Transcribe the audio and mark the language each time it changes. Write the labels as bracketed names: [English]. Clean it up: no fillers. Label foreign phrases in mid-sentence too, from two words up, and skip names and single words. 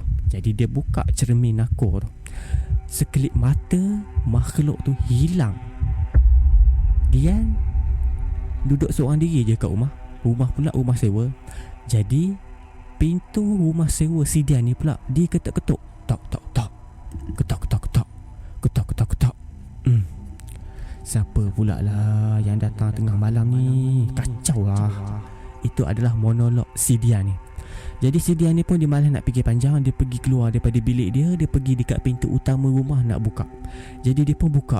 [Malay] Jadi dia buka cermin dapur tu. Sekelip mata makhluk tu hilang. Dian duduk seorang diri je kat rumah. Rumah pula rumah sewa. Jadi pintu rumah sewa si Dian ni pula diketuk-ketuk. Tok tok tok. Ketok-ketok-ketok. Ketok-ketok-ketok. Siapa pula lah yang datang tengah malam ni? Kacau lah. Itu adalah monolog si Dian ni. Jadi si Dian ni pun dia malas nak fikir panjang. Dia pergi keluar daripada bilik dia. Dia pergi dekat pintu utama rumah nak buka. Jadi dia pun buka.